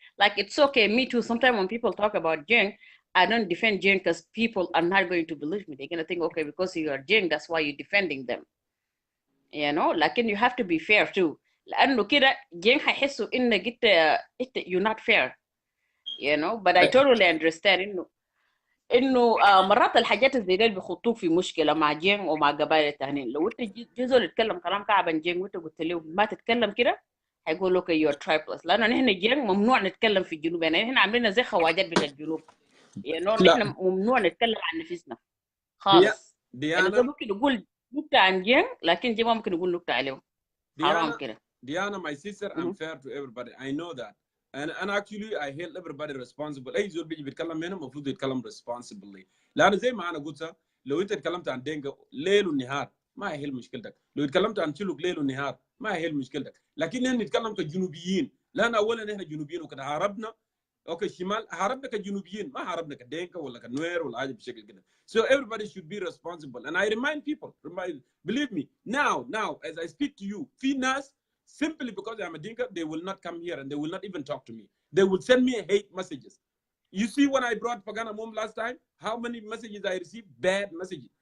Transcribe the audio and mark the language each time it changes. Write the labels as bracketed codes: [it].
[en] Like, it's okay, me too, sometimes when people talk about Jing, I don't defend Jing because people are not going to believe me. They're going to think, okay, because you are Jing, that's why you're defending them. Like, and you have to be fair too. [ar] لأنه كده Jing هيحسوا إنك [en] you're not fair. But I totally understand [ar] إنه مرات الحاجات زي دي بيخطوك في مشكلة مع Jing ومع قبائل التانيين. لو أنت جزء يتكلم كلام كعب عن Jing وأنت قلت له ما تتكلم كده هيقول لك [en] you're tribeless. [ar] لأنه نحن Jing ممنوع نتكلم في الجنوب، يعني نحن عاملين زي خواجات بتاع الجنوب. نحن ممنوع نتكلم عن نفسنا خالص. يعني زي Diana, ممكن يقول نكتة عن جين لكن جين ما ممكن يقول نكتة عليه. حرام Diana, كده. [en] Diana, my sister, I'm fair to everybody. I know that. And actually I held everybody responsible. [ar] اي زول بيجي بيتكلم هنا المفروض يتكلم [en] responsibly. [ar] لانه زي ما انا قلت لو انت اتكلمت عن دينجا ليل ونهار ما هيحل مشكلتك. لو اتكلمت عن شلوك ليل ونهار ما هيحل مشكلتك. لكن نحن نتكلم كجنوبيين. لان اولا نحن جنوبيين وكده هربنا. اوكي شمال هربنا كجنوبيين ما هربنا كدينكا ولا كنوير ولا حاجه بشكل كده. [en] So everybody should be responsible. And I remind people, believe me, now as I speak to you, [ar] في ناس [en] simply because I'm a dinka, they will not come here and they will not even talk to me. They will send me hate messages. You see when I brought Pagana mom last time, how many messages I received? Bad messages.